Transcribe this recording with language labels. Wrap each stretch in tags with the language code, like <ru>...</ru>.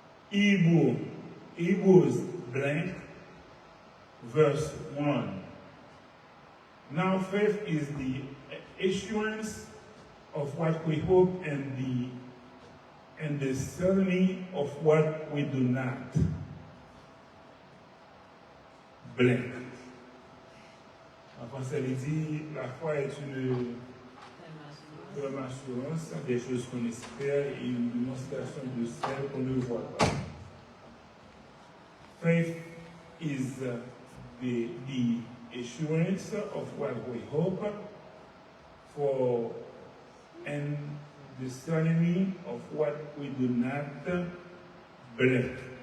<en>Hebrews blank, verse 1. Now faith is the assurance of what we hope and the certainty of what we do not. Blank.</en> <fr>En français, il dit, la foi est une assurance des choses qu'on espère et une démonstration de celles qu'on ne voit pas.</fr> <en>Faith is the assurance of what we hope for and the certainty of what we do not believe.</en>